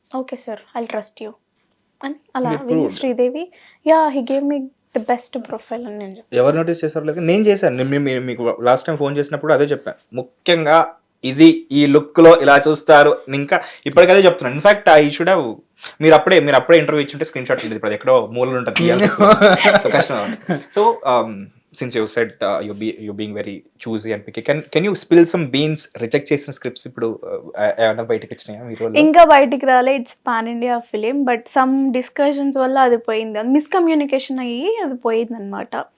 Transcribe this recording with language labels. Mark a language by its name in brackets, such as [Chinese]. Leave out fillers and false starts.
[English] okay sir I trust you అని అలా Sridevi he gave me the best profile [Telugu] అని నేను చెప్పాను. ఎవరు నోటీస్ చేశారు లేదు, నేను చేశాను. మీకు లాస్ట్ టైం ఫోన్ చేసినప్పుడు అదే చెప్పాను, ముఖ్యంగా ఇది ఈ లుక్ లో ఇలా చూస్తారు. ఇంకా ఇప్పటికదే చెప్తున్నాను. [English] in fact I should have [Telugu] మీరు అప్పుడే ఇంటర్వ్యూ ఇచ్చుంటే స్క్రీన్ షాట్ లేదు, ఇప్పుడు ఎక్కడో మూలలో ఉంటుంది కష్టం. [English] so since you said you're being very choosy and picky, can you spill some beans [Telugu] reject చేసిన స్క్రిప్ట్స్ ఇప్పుడు ఏమైనా బయటకు వచ్చినాయా మీరు? ఇంకా బయటికి రాలే. It's pan India film, but some discussions వల్ల అది పోయింది, అది మిస్కమ్యూనికేషన్ అయ్యి అది పోయింది అనమాట.